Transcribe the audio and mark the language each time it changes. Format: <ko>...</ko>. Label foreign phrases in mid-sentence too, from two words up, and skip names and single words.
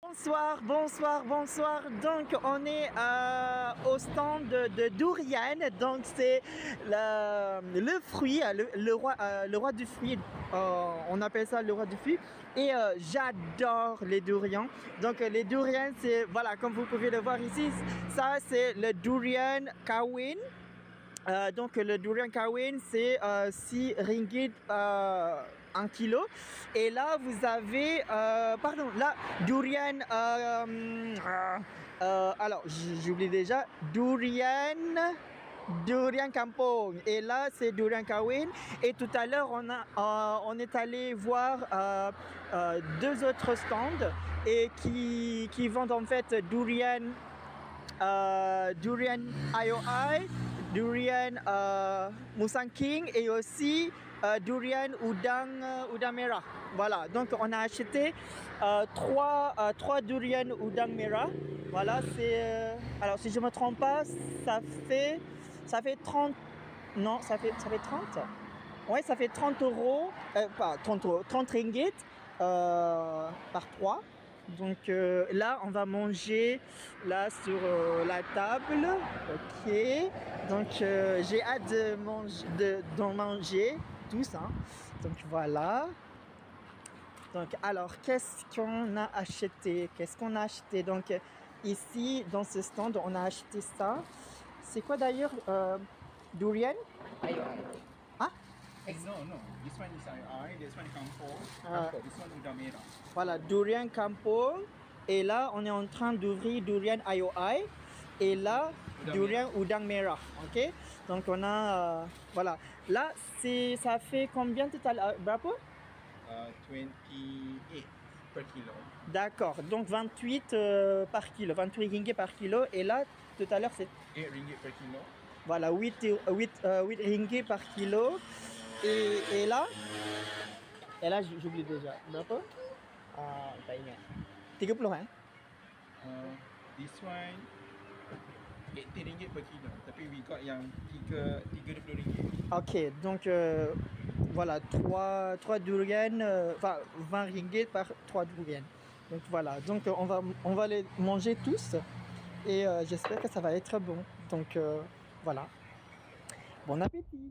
<fr>Bonsoir, bonsoir, bonsoir. Donc on est au stand de durian. Donc c'est le fruit, le roi du fruit. On appelle ça le roi du fruit. Et j'adore les durians. Donc les durians, c'est voilà, comme vous pouvez le voir ici, ça c'est le durian kawin. Donc le durian kawin c'est 6 ringgit 1 kilo. Et là vous avez pardon, là durian alors j'oublie déjà durian kampung, et là c'est durian kawin. Et tout à l'heure on est allé voir deux autres stands et qui vendent en fait durian IOI, durian Musang King et aussi durian udang merah. Voilà, donc on a acheté trois durian udang merah. Voilà, c'est alors si je me trompe pas, ça fait 30. Non, ça fait 30. Ouais, ça fait 30 euros, pas 30 euros, 30 ringgit par 3. Donc là, on va manger là sur la table. Ok. Donc j'ai hâte d'en manger tous. Hein. Donc voilà. Donc alors, qu'est-ce qu'on a acheté? Donc ici, dans ce stand, on a acheté ça. C'est quoi d'ailleurs durian? Ah?</fr> <en>No. This one is IOI, this one kampung. This one udang merah.</en> <fr>Voilà, durian kampung. Et là, on est en train d'ouvrir durian IOI. Et là, durian udang merah. Ok? Donc on a voilà. Là, ça fait combien total?</fr> <ms>Berapa?</ms> <en>28 per kilo.</en> <fr>D'accord. Donc 28 par kilo, 28 ringgit par kilo. Et là, tout à l'heure, c'est</fr> <en>8 ringgit per kilo.</en> <fr>voilà, 8 ringgit par kilo. Et là, j'oublie déjà.</fr> <ms>Berapa? Tak ingat. 30 kan?</ms> <en>This one 80 ringgit per kilo.</en> <ms>Tapi</ms> <en>we got</en> <ms>yang 30 ringgit.</ms> <fr>Ok, donc voilà, 3 durian, enfin 20 ringgit par 3 durian. Donc voilà, donc on va les manger tous et j'espère que ça va être bon. Donc voilà. Bon appétit.</fr>